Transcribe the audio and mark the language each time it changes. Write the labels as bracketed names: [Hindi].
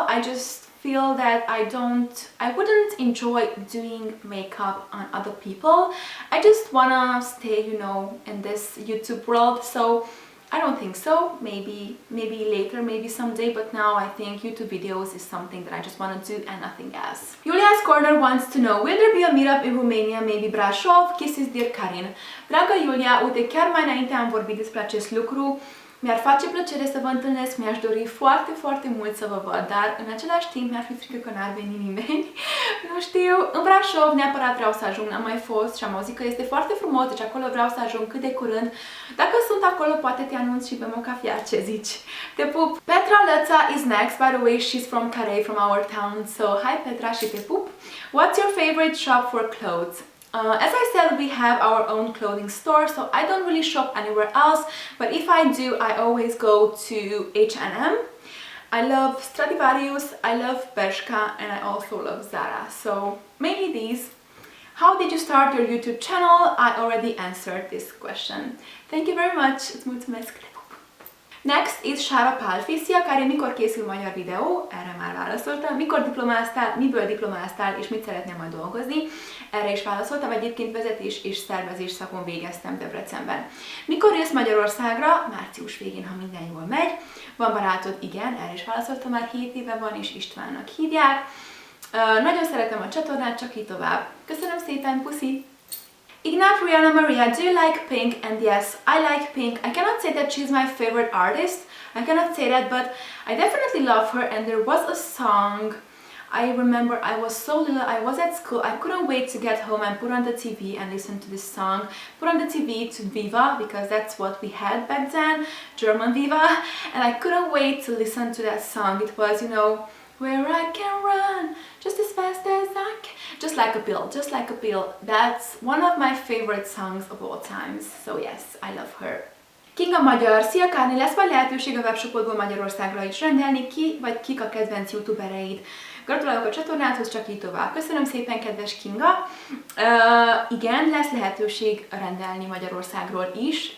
[English] I just feel that I wouldn't enjoy doing makeup on other people. I just wanna stay, you know, in this YouTube world. So I don't think so. Maybe later, maybe someday, but now I think YouTube videos is something that I just want to do and nothing else. Julia's Corner wants to know, will there be a meetup in Romania, maybe Brașov? Kisses, dear Karin. [Romanian] Dragă Julia, uite, chiar mai înainte am vorbit despre acest lucru. Mi-ar face plăcere să vă întâlnesc, mi-aș dori foarte, foarte mult să vă văd, dar în același timp mi-ar fi frică că n-ar veni nimeni. Nu știu, în Brașov neapărat vreau să ajung, n-am mai fost și am auzit că este foarte frumos, deci acolo vreau să ajung cât de curând. Dacă sunt acolo, poate te anunț și bem o cafea, ce zici? Te pup! [English] Petra Lăța is next, by the way, she's from Karin, from our town, so hi Petra [Romanian] și te pup! [English] What's your favorite shop for clothes? As I said, we have our own clothing store, so I don't really shop anywhere else, but if I do, I always go to H&M. I love Stradivarius, I love Bershka, and I also love Zara, so maybe these. How did you start your YouTube channel? I already answered this question. Thank you very much. [Romanian] Îți mulțumesc. [English] Next is Sára Pálfi. [Hungarian] Szia Karin, mikor készül magyar videó? Erre már válaszoltam. Mikor diplomáztál, miből diplomáztál és mit szeretnél majd dolgozni? Erre is válaszoltam. Egyébként vezetés és szervezés szakon végeztem Debrecenben. Mikor jössz Magyarországra? Március végén, ha minden jól megy. Van barátod? Igen, erre is válaszoltam, már 7 éve van és Istvánnak hívják. Nagyon szeretem a csatornát, csak így tovább. Köszönöm szépen, puszi! [English] Ignat Rihanna Maria, do you like Pink? And yes, I like Pink. I cannot say that she's my favorite artist. I cannot say that, but I definitely love her. And there was a song, I remember I was so little, I was at school, I couldn't wait to get home and put on the TV and listen to this song. Put on the TV to Viva, because that's what we had back then, German Viva. And I couldn't wait to listen to that song. It was, you know, where I can run just as fast as I can. Just like a pill, just like a pill. That's one of my favorite songs of all times. So yes, I love her. [Hungarian] Kinga Magyar, szia Kárni, lesz majd lehetőség a webshopodból Magyarországra is rendelni, ki vagy kik a kedvenc youtubereid? Gratulálok a csatornádhoz, csak így tovább. Köszönöm szépen, kedves Kinga. Igen, lesz lehetőség rendelni Magyarországról is.